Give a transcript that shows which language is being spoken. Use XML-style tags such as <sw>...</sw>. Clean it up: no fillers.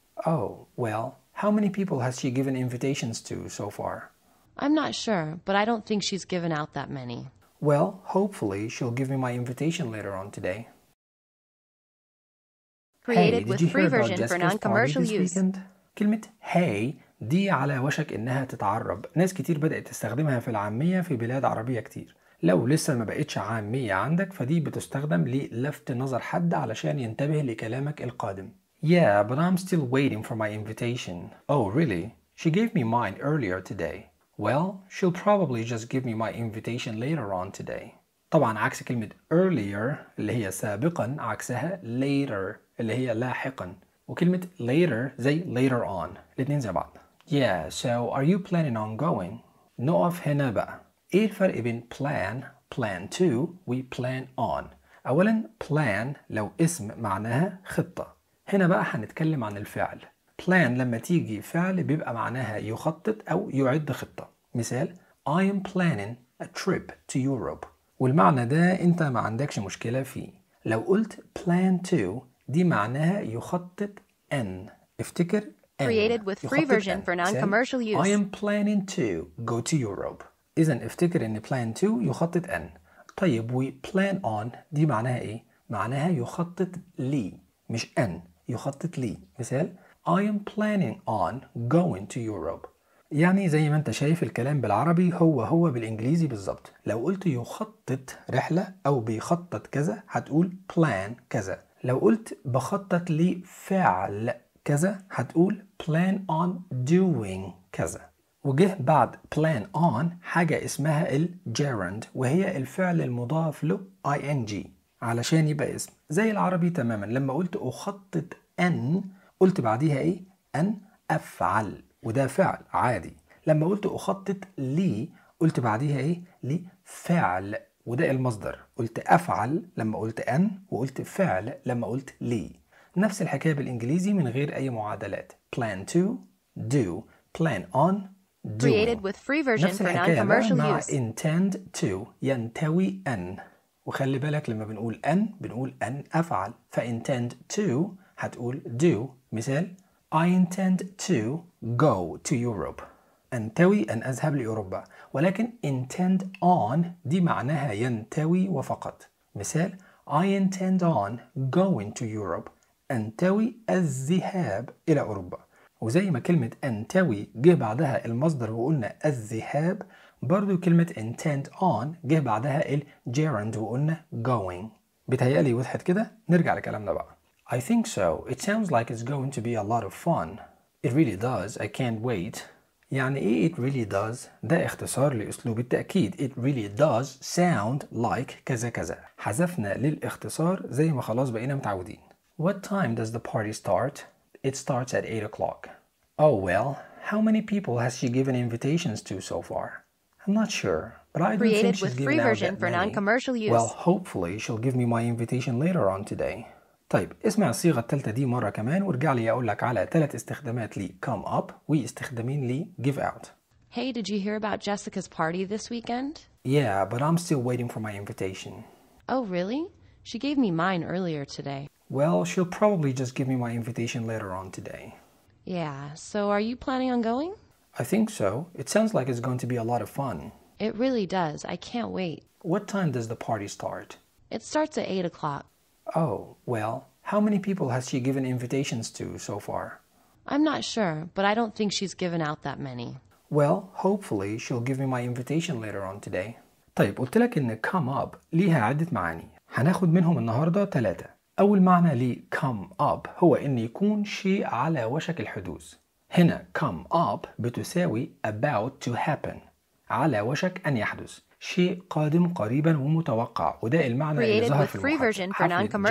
<en>Oh, well, how many people has she given invitations to so far? I'm not sure, but I don't think she's given out that many. Well, hopefully she'll give me my invitation later on today. Created hey, with free version for non-commercial use. Weekend?</en> <ar>كلمة hey دي على وشك إنها تتعرب. ناس كتير بدأت تستخدمها في العامية في بلاد عربية كتير. لو لسه ما بقتش عامية عندك فدي بتستخدم للفت نظر حد علشان ينتبه لكلامك القادم.</ar> <en>Yeah, but I'm still waiting for my invitation. Oh, really? She gave me mine earlier today. Well, she'll probably just give me my invitation later on today.</en> <ar>طبعا عكس كلمة earlier اللي هي سابقا عكسها later اللي هي لاحقا. وكلمة later زي later on. الاثنين زي بعض.</ar> <en>Yeah, so are you planning on going?</en> <ar>نقف هنا بقى. إيه الفرق بين plan, plan to, و plan on؟ أولاً plan لو اسم معناها خطة. هنا بقى هنتكلم عن الفعل. plan لما تيجي فعل بيبقى معناها يخطط أو يعد خطة.</ar> <en>مثال I am planning a trip to Europe.</en> <ar>والمعنى ده أنت ما عندكش مشكلة فيه. لو قلت plan to دي معناها يخطط أن. افتكر أن.</ar> <en>Created with free version for non-commercial use. I am planning to go to Europe.</en> <ar>إذن افتكر إن plan to يخطط أن. طيب و plan on دي معناها إيه؟ معناها يخطط لي مش أن، يخطط لي.</ar> <en>مثال I am planning on going to Europe.</en> <ar>يعني زي ما أنت شايف الكلام بالعربي هو هو بالإنجليزي بالضبط. لو قلت يخطط رحلة أو بيخطط كذا هتقول plan كذا. لو قلت بخطط لي فعل كذا هتقول plan on doing كذا. وجه بعد plan on حاجة اسمها الgerund وهي الفعل المضاف له ing علشان يبقى اسم زي العربي تماما. لما قلت أخطط أن قلت بعديها إيه؟ أن أفعل وده فعل عادي. لما قلت أخطط لي قلت بعديها إيه؟ لفعل وده المصدر. قلت أفعل لما قلت أن وقلت فعل لما قلت لي. نفس الحكاية بالإنجليزي من غير أي معادلات.</ar> <en>plan to do plan on Created with free version for non-commercial use.</en> <ar>Intend to ينتوي أن. وخلي بالك لما بنقول أن بنقول أن أفعل.</ar> <en>فintend to هتقول do. مثال I intend to go to Europe.</en> <ar>أنتوي أن أذهب لأوروبا. ولكن intend on دي معناها ينتوي وفقط.</ar> <en>مثال I intend on going to Europe.</en> <ar>أنتوي الذهاب إلى أوروبا. وزي ما كلمة أنتوي جه بعدها المصدر وقلنا الذهاب برضو كلمة intend on جه بعدها الgerund وقلنا going. بتهيألي وضحت كده؟ نرجع لكلامنا بقى.</ar> <en>I think so. It sounds like it's going to be a lot of fun. It really does. I can't wait.</en> <ar>يعني إيه</ar> <en>it really does؟</en> <ar>ده اختصار لأسلوب التأكيد.</ar> <en>It really does sound like كذا كذا.</en> <ar>حذفنا للاختصار زي ما خلاص بقينا متعودين.</ar> <en>What time does the party start? It starts at 8 o'clock. Oh well, how many people has she given invitations to so far? I'm not sure, but I don't think she's given out that many. Created with free version for non-commercial use. Well, hopefully she'll give me my invitation later on today.</en> <ar>طيب, اسمع الصيغة الثالثة دي مرة كمان وارجع لي أقول لك على ثلاث استخدامات لي come up واستخدامين لي give out.</ar> <en>Hey, did you hear about Jessica's party this weekend? Yeah, but I'm still waiting for my invitation. Oh really? She gave me mine earlier today. Well, she'll probably just give me my invitation later on today. Yeah, so are you planning on going? I think so. It sounds like it's going to be a lot of fun. It really does. I can't wait. What time does the party start? It starts at 8 o'clock. Oh, well, how many people has she given invitations to so far? I'm not sure, but I don't think she's given out that many. Well, hopefully she'll give me my invitation later on today.</en> <ar>طيب قلت لك ان come up ليها عدة معاني. هناخد منهم النهاردة تلاتة. أول معنى لي come up هو إن يكون شيء على وشك الحدوث. هنا come up بتساوي about to happen، على وشك أن يحدث، شيء قادم قريبا ومتوقع، وده المعنى اللي ظهر في المحادثة.</ar>